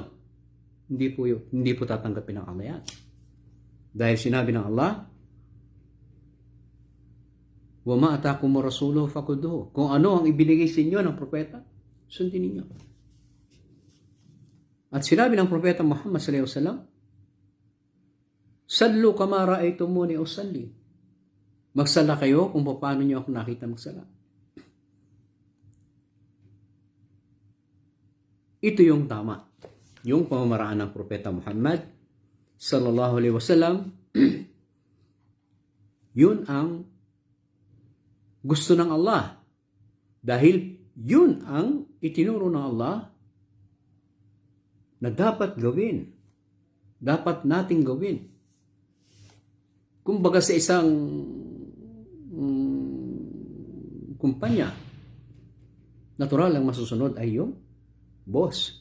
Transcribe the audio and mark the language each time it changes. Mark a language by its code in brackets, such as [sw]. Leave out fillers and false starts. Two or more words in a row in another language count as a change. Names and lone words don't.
[tl] Hindi po tatanggapin ng Allah yan. Dahil sinabi ng Allah, [ar] وما آتاكم رسوله فخذوه. [tl] Kung ano ang ibinigay sa inyo ng propeta, sundin ninyo. At sinabi ng propeta Muhammad [ar] صلى الله عليه وسلم صلوا كما رأيتموني أصلي. [tl] Magsala kayo kung paano niyo ako nakita magsala. Ito yung tama. Yung pamamaraan ng propeta Muhammad [ar] صلى الله عليه وسلم, [tl] yun ang gusto ng Allah. Dahil yun ang itinuro ng Allah na dapat gawin. Dapat nating gawin. Kumbaga sa isang kumpanya, natural ang masusunod ay yung boss.